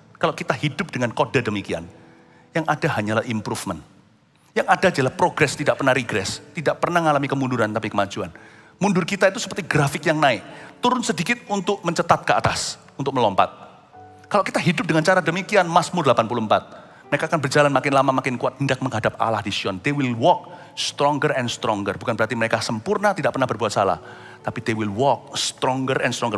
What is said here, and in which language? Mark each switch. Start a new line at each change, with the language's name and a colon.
Indonesian: Kalau kita hidup dengan kode demikian, yang ada hanyalah improvement. Yang ada adalah progres, tidak pernah regress. Tidak pernah mengalami kemunduran, tapi kemajuan. Mundur kita itu seperti grafik yang naik. Turun sedikit untuk mencetat ke atas, untuk melompat. Kalau kita hidup dengan cara demikian, Mazmur 84. Mereka akan berjalan makin lama makin kuat, hendak menghadap Allah di Sion.
English: They will walk stronger and stronger.
Indonesian: Bukan berarti mereka sempurna, tidak pernah berbuat salah.
English: Tapi they will walk stronger and stronger.